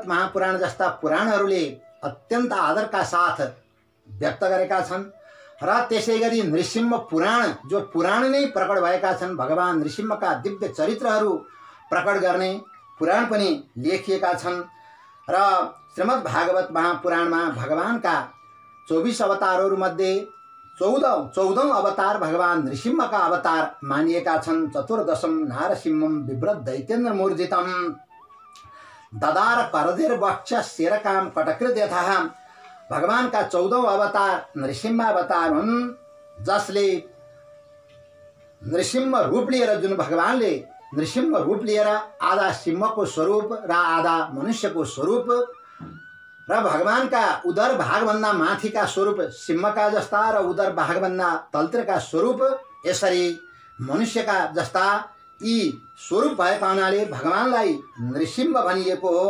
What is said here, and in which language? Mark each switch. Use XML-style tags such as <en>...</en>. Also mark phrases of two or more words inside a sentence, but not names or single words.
<ne>महापुराण जस्ता पुराणहरूले अत्यन्त आदरका साथ व्यक्त गरेका छन् र त्यसैगरी नृसिंह पुराण, जो पुराण नै प्रकट भएका छन्, भगवान नृसिंहका दिव्य चरित्रहरू प्रकट गर्ने पुराण पनि लेखिएका छन् र श्रीमद् भागवत महापुराणमा भगवानका 24 अवतारहरूमध्ये 14औं अवतार भगवान नृसिंहका अवतार मानिएका छन्।</ne> <sa>चतुर्दशम नारसिंहम बिभ्रत दैत्येन्द्र मूर्जितम ददार करधेर वक्ष शेरकाम कटकृत यथा।</sa> <ne>भगवानका 14औं अवतार नृसिंह अवतार हुन्, जसले नृसिंह रूप लिएर जुन भगवानले नृसिंह रूप लिएर आधा सिंहको स्वरूप र आधा मनुष्यको स्वरूप र भगवानका उदर भागभन्दा माथिका स्वरूप सिंहका जस्ता र उदर भागभन्दा तलतिरका स्वरूप यसरी मनुष्यका जस्ता यी स्वरूप भएका हुनाले भगवानलाई नृसिंह भनिएको हो।</ne>